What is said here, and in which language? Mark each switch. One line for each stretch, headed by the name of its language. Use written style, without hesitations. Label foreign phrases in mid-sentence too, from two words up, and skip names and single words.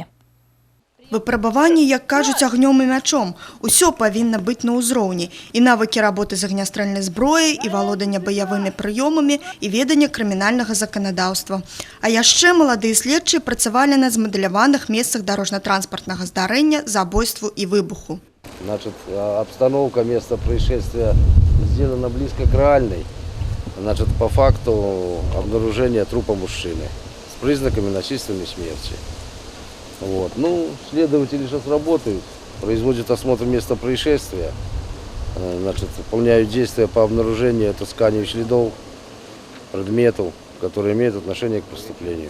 Belarusian: Выпрабаванні, як кажуць, агнём і мячом. Усё павінна быць на ўзроўні. І навыкі работы з агнястрэльнай зброяй, і валодання баявымі прыёмамі, і веданне крымінальнага заканадаўства. А яшчэ маладыя следчыя працавалі на змадэляваных месцах дорожно-транспортнага здарэння, забойству і выбуху.
Russian: Значит, обстановка места происшествия сделана близко к реальной. Значит, по факту обнаружения трупа мужчины с признаками насильственной смерти. Вот. Ну, следователи сейчас работают, производят осмотр места происшествия, значит, выполняют действия по обнаружению, отысканию следов, предметов, которые имеют отношение к преступлению.